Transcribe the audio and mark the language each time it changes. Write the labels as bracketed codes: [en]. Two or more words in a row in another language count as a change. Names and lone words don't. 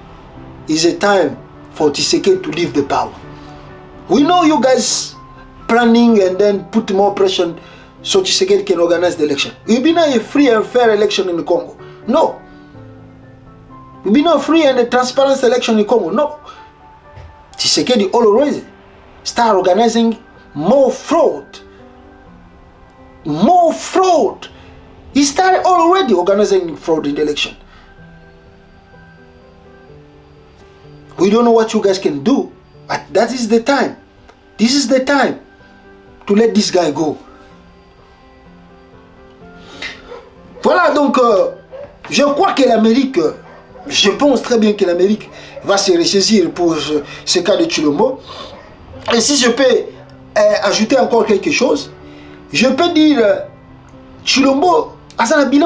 [en] It's a time for Tshisekedi to leave the power. We know you guys planning and then put more pressure so Tshisekedi can organize the election. It will be not a free and fair election in the Congo. No. It will be not free and a transparent election in Congo. No. Tshisekedi already start organizing more fraud. More fraud. He started already organizing fraud in the election. We don't know what you guys can do, but that is the time. This is the time to let this guy go. [fr] Voilà, donc je crois que l'Amérique, je pense très bien que l'Amérique va se ressaisir pour ce cas de Tshilombo. Et si je peux ajouter encore quelque chose, je peux dire Tshilombo a un bilan.